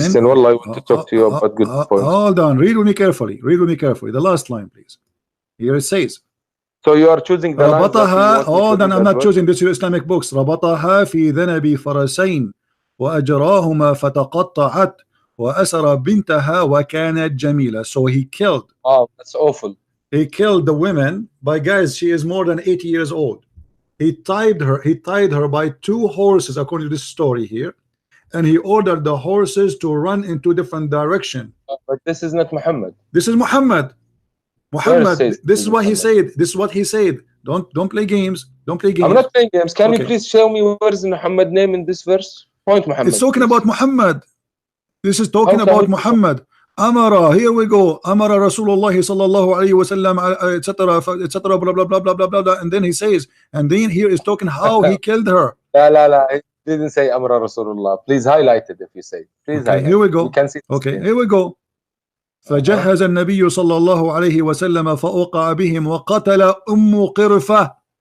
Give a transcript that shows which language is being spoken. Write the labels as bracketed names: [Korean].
[English] listen, Wallah, I want to talk to you about good points. Hold on, read with me carefully. The last line, please. Here it says. So you are choosing the line. Hold on, I'm not choosing this. Your Islamic books. [Arabic] ربطها في ذنب فرسين وأجراهما فتقطعت وأسر بنتها وكانت جميلة. [English] So he killed. Oh, that's awful. He killed the women by, guys, she is more than 80 years old. He tied her by 2 horses, according to this story here, and he ordered the horses to run in 2 different directions. But this is not Muhammad. This is Muhammad. This is what he said. This is what he said. Don't play games. Don't play games. I'm not playing games. Can you please show me where is Muhammad name in this verse? Point Muhammad. It's talking about Muhammad. This is talking about Muhammad. Amara, here we go. Amara Rasulullah sallallahu alayhi wa sallam, etc. Blah blah blah blah blah blah. And then he says, and then here is talking how he killed her. [Arabic] La. [English] He didn't say Amara Rasulullah. Please highlight it if you say. Please highlight. Here we go. We can see. Okay, here we go. [Arabic] فجهز النبي صلى الله عليه وسلم فأوقع بهم وقتل قرفة.